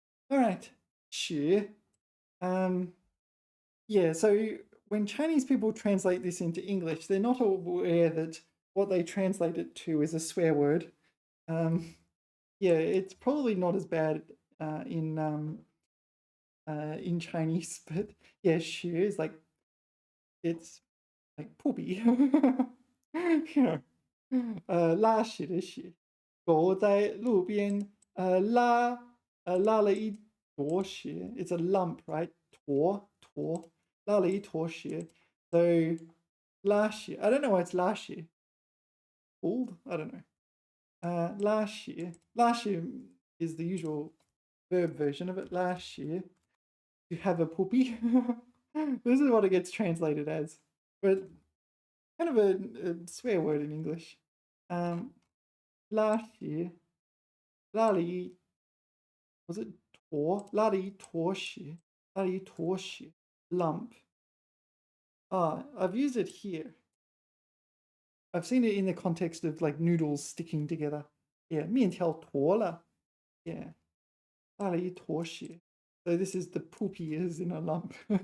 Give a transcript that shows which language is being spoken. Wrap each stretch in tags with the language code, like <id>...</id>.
<en>All right, 学.Yeah, so when Chinese people translate this into English, they're not aware that what they translate it to is a swear word. Yeah, it's probably not as bad in Chinese, but yeah, 学 is like it's like poopy.</en> <zh>You know, 拉屎的屎，狗在路边拉了一坨屎。</zh> <en>It's a lump, right?</en> <zh>坨拉了一坨屎。</zh> <en>So 拉屎. I don't know why it's 拉屎. Old? I don't know. 拉屎 is the usual verb version of it. 拉屎.You have a poopy. This is what it gets translated as, but kind of a swear word in English.</en> <zh>拉屎, 拉了一,</zh> <en>was it</en> <zh>坨? 拉了一坨屎, 拉了一坨屎, lump.</zh> <en>I've used it here. I've seen it in the context of like noodles sticking together.</en> <zh>Yeah, 面条坨了.Yeah, 拉了一坨屎.</zh> <en>So this is the poopy is in a lump.</en>